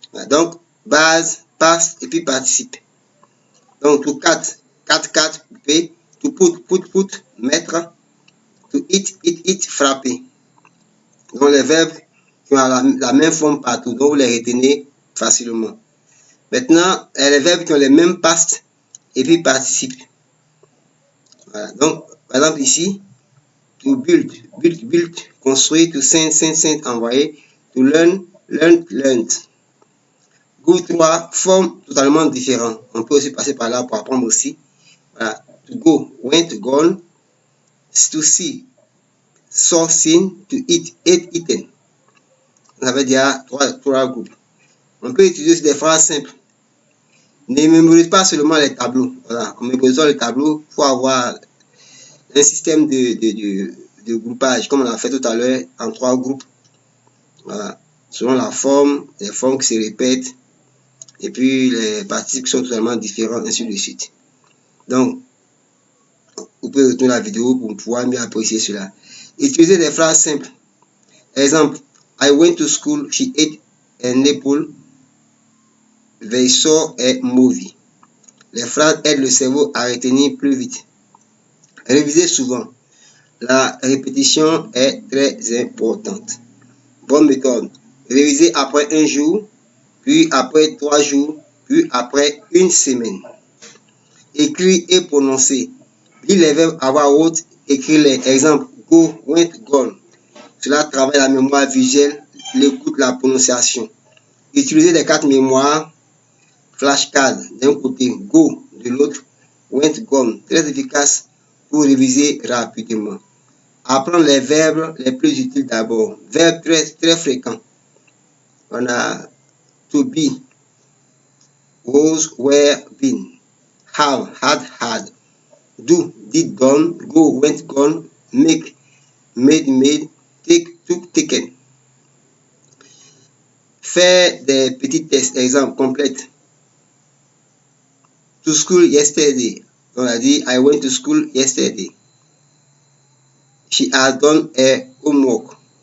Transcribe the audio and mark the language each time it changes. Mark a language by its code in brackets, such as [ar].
[fr] Donc, base, passe et puis participe. Donc, to 4, couper, to put, mettre, to eat, frapper. Donc, les verbes qui ont la même forme partout, donc vous les retenez facilement. Maintenant, les verbes qui ont les mêmes past et puis participe. Voilà. Donc, par exemple ici, to build, construire, to send, envoyer, to learn, learned. Groupe 3, formes totalement différentes. On peut aussi passer par là pour apprendre aussi. [en] Voilà. To go, went, gone. To see, saw, seen. To eat, ate, eaten. [fr] Ça veut dire trois groupes. On peut utiliser des phrases simples. Ne mémorise pas seulement les tableaux. Voilà. En mémorisant les tableaux, il faut avoir un système de groupage, comme on a fait tout à l'heure, en 3 groupes. Voilà. Selon la forme, les formes qui se répètent, et puis les participes qui sont totalement différents, ainsi de suite. Donc, vous pouvez retourner la vidéo pour pouvoir mieux apprécier cela. Utilisez des phrases simples. [en] Exemple, I went to school, she ate an apple, they saw a movie. [fr] Les phrases aident le cerveau à retenir plus vite. Révisez souvent. La répétition est très importante. Bonne méthode. Révisez après 1 jour, puis après 3 jours, puis après 1 semaine. Écrit et prononcer. Lis les verbes à voix haute, écris-les. Exemple, go, went, gone. Cela travaille la mémoire visuelle, l'écoute, la prononciation. Utilisez les cartes mémoire, flashcards d'un côté, go de l'autre, went, gone. Très efficace pour réviser rapidement. Apprendre les verbes les plus utiles d'abord. Verbes très fréquents. [en] On a to be, was, were, been, have, had, do, did, done, go, went, gone, make, made, take, took, taken. [fr] Faire des petits tests, exemple, complète. [en] To school yesterday. [fr] On a dit, [en] I went to school yesterday. She has done her homework.